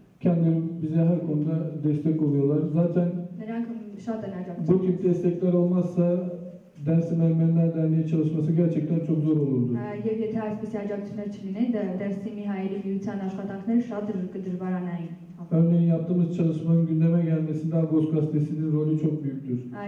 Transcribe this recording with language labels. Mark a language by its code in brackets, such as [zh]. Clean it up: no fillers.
[tr] Kendileri bize her konuda destek oluyorlar. Zaten [hy] Նրանք շատ են [tr] bu [hy] աջակցում։ [tr] tip destekler olmazsa Dersim Ermeniler Derneği çalışması gerçekten çok zor olurdu. [hy] Եվ եթե այսպիսի աջակցություններ չլինեն, Դերսիմի հայերի միության աշխատանքները շատ կդժվարանային։ [tr] Örneğin yaptığımız çalışmanın gündeme gelmesinde Agos gazetesinin rolü çok büyüktür.